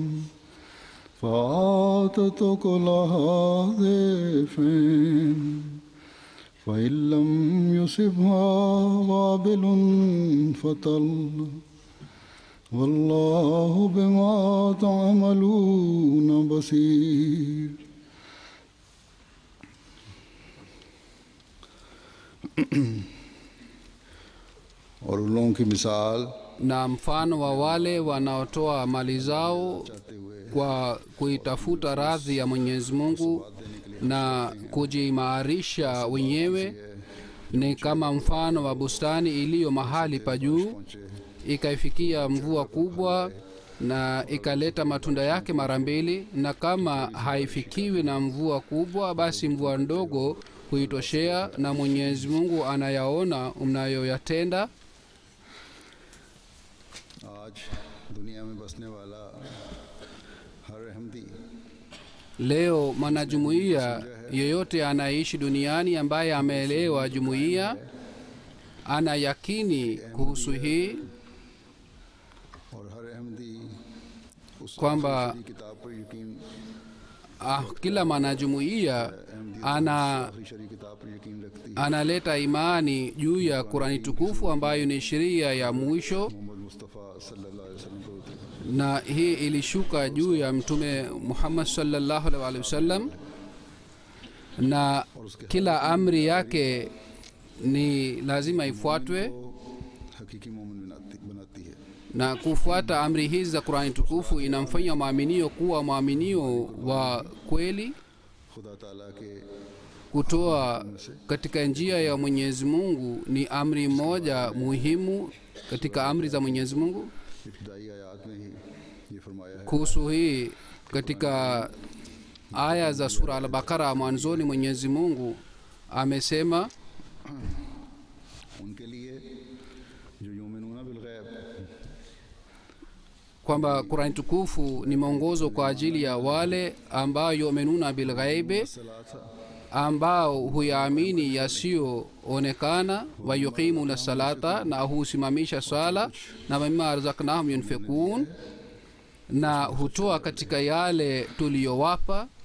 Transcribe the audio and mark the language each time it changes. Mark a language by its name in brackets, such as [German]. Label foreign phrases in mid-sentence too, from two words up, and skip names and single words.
[Arabic] فآتت أكلها ضعفين فإن لم يصبها وابل فطل والله بما تعملون بصير. [Urdu] اور ان لوگوں کی مثال [Swahili] na mfano wa wale wanaotoa mali zao kwa kuitafuta radhi ya Mwenyezi Mungu na kujiimarisha wenyewe ni kama mfano wa bustani iliyo mahali pa juu, ikaifikia mvua kubwa na ikaleta matunda yake mara mbili, na kama haifikiwi na mvua kubwa basi mvua ndogo huitoshea, na Mwenyezi Mungu anayaona mnayoyatenda. [Urdu] آج دنیا میں بسنے والا ہر احمدی [Swahili] Leo mwanajumuiya yoyote anaishi duniani ambaye ameelewa jumuiya ana yakini kuhusu hii [Urdu] اور ہر احمدی اس [Swahili] kwamba [Urdu] کتاب پر یقین [Swahili] kila mwanajumuiya [Urdu] شرعی کتاب پر یقین رکھتی ہے. [Swahili] analeta imani juu ya Qur'ani tukufu ambayo ni sheria ya mwisho, [Urdu] محمد مصطفیٰ [Arabic] صلى الله عليه وسلم [Urdu] کو [Swahili] na hii ilishuka juu ya Mtume Muhammad [Arabic] صلى الله عليه وسلم, [Swahili] na kila amri yake ni lazima ifuatwe, [Urdu] حقیقی مومن بناتی ہے. [Swahili] na kufuata amri hizi za Qur'ani tukufu inamfanya maaminio kuwa maaminio wa kweli. [Urdu] خدا تعالیٰ کے [Swahili] Kutoa katika njia ya Mwenyezi Mungu ni amri moja muhimu katika amri za Mwenyezi Mungu. [Urdu] ابتدائی آیات میں ہی یہ فرمایا ہے. [Swahili] Kuhusu hii katika aya za sura al-Baqara mwanzoni Mwenyezi Mungu amesema [Urdu] ان کے لیے جو [Arabic] يؤمنون بالغيب [Swahili] kwamba Qur'an tukufu ni mwongozo kwa ajili ya wale ambao [Arabic] يؤمنون بالغيب, [Swahili] ambao huyaamini yasiyoonekana, [Arabic] ويقيمون الصلاة, [Swahili] na husimamisha swala, na [Arabic] مما رزقناهم ينفقون, [Swahili] na hutoa katika yale tuliyowapa.